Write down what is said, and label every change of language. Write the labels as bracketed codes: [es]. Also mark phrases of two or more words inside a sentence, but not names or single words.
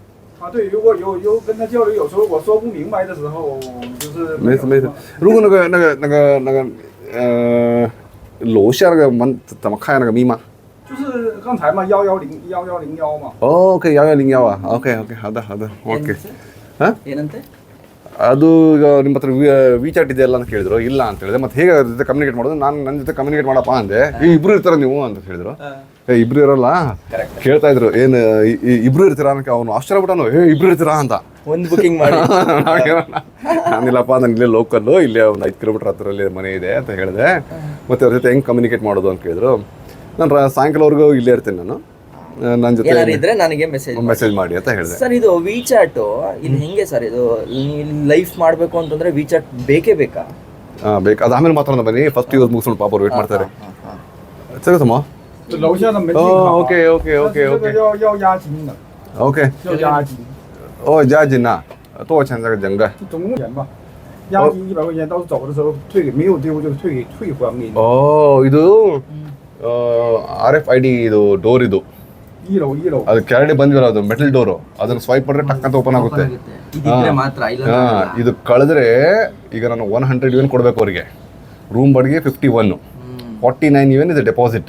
[zh] 对，如果有跟他交流，有时候我说不明白的时候，就是没事。如果那个楼下那个门怎么开那个密码？就是刚才嘛，11011嘛。 OK 1101啊。OK 好的 OK。 [kn] ಏನಂತೆ? ಅದು ಈಗ ನಿಮ್ಮ ಹತ್ರ ವಿಚಾಟ್ ಇದೆಯಲ್ಲ ಅಂತ ಕೇಳಿದ್ರು. ಇಲ್ಲ ಅಂತ ಹೇಳಿದೆ. ಮತ್ತೆ ಹೇಗೆ ಅದ್ರ ಜೊತೆ ಕಮ್ಯುನಿಕೇಟ್ ಮಾಡೋದು? ನಾನು ನನ್ನ ಜೊತೆ ಕಮ್ಯುನಿಕೇಟ್ ಮಾಡಪ್ಪ ಅಂದೆ. ಇಬ್ರು ಇರ್ತಾರ ನೀವು ಅಂತ ಹೇಳಿದ್ರು. ಇಬ್ರು ಇರಲ್ಲ ಕೇಳ್ತಾ ಇದ್ರು. ಏನು ಇಬ್ರು ಇರ್ತೀರಾ ಅನ್ನಕ್ಕೆ ಅವನು ಆಶ್ಚರ್ಯ ಬಿಟ್ಟನು. ಇಬ್ರು ಇರ್ತೀರಾ ಅಂತ. ಒಂದು ಬುಕಿಂಗ್ ಮಾಡಿ. ನಾನಿಲ್ಲಪ್ಪ, ನಾನು ಇಲ್ಲೇ ಲೋಕಲ್ಲು, ಇಲ್ಲೇ ಒಂದು 5 ಕಿಲೋಮೀಟರ್ ಹತ್ತಿರಲ್ಲಿ ಮನೆ ಇದೆ ಅಂತ ಹೇಳಿದೆ. ಮತ್ತೆ ಅವ್ರ ಜೊತೆ ಹೆಂಗೆ ಕಮ್ಯುನಿಕೇಟ್ ಮಾಡೋದು ಅಂತ ಕೇಳಿದ್ರು. ನಾನು ಸಾಯಂಕಾಲವರೆಗೂ ಇಲ್ಲೇ ಇರ್ತೀನಿ. ನಾನು ನನ್ನ ಜೊತೆ ಇದ್ರೆ ನನಗೆ ಮೆಸೇಜ್ ಮಾಡಿ ಅಂತ ಹೇಳಿದೆ. ಸರ್ ಇದು ವಿಚಾಟ್ ಇಲ್ಲಿ ಹೆಂಗೆ ಸರ್? ಇದು ಲೈಫ್ ಮಾಡಬೇಕು ಅಂತಂದ್ರೆ ವಿಚಾಟ್ ಬೇಕೇ ಬೇಕಾ? ಬೇಕು. ಅದು ಆಮೇಲೆ ಮಾತ್ರ ಬನ್ನಿ. ಫಸ್ಟ್ ಇವ್ರು ಮುಗಿಸ್ಕೊಂಡು ಪಾಪ ಅವ್ರು ವೇಟ್ ಮಾಡ್ತಾರೆ. ಸರಿ ಸಮ. [zh] 楼下的没进好。 OK。要押金的。 OK。要押金。押金呐？多少钱这个整个？总共钱吧。押金100块钱，到时走的时候退给，没有丢就退还给你。 [kn] ಇದು RFID ಇದು ಡೋರ್ ಇದು. [zh] 1楼。 [kn] ಅದು ಕೆಳಗಡೆ ಬಂದಿಲ್ಲ, ಅದು ಮೆಟಲ್ ಡೋರು. ಅದನ್ನು ಸ್ವೈಪ್ ಮಾಡಿದ್ರೆ ಟಕ್ ಅಂತ ಓಪನ್ ಆಗುತ್ತೆ. ಇದು ಕಳೆದ್ರೆ ಈಗ ನಾನು 100 ಯುಎನ್ ಕೊಡಬೇಕು ಅವರಿಗೆ. ರೂಮ್ ಬಾಡಿಗೆ 51. 49 ಯುಎನ್ ಇದೆ ಡೆಪಾಸಿಟ್.